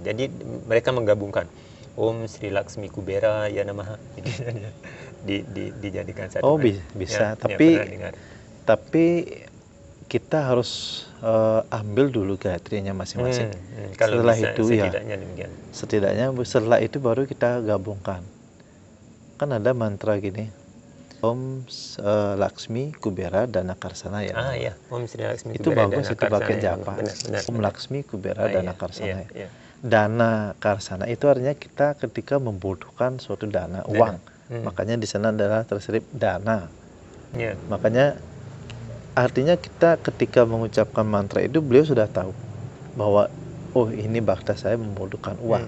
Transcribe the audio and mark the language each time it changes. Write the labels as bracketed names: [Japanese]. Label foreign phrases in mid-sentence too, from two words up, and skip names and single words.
[Indonesian] Jadi mereka menggabungkan [Sanskrit] Om Sri Laksmi Kubera ya namaha, [Indonesian] dijadikan satu. Oh bisa, tapi kita harus ambil dulu Gayatrinya masing-masing. Setelah bisa, itu setidaknya setelah itu baru kita gabungkan. Kan ada mantra gini, [Sanskrit] Om Laksmi Kubera Dana Karsana ya. Om Sri Laksmi [Indonesian] itu [Sanskrit] Kubera [Indonesian] bagus, itu pakai japa. [Sanskrit] Om Laksmi Kubera Dana Karsana ya. [Indonesian] Dana Karsana itu artinya kita ketika membutuhkan suatu dana, uang. Makanya di sana adalah terselip dana. Makanya artinya kita ketika mengucapkan mantra itu, beliau sudah tahu bahwa oh ini bakta saya membutuhkan uang.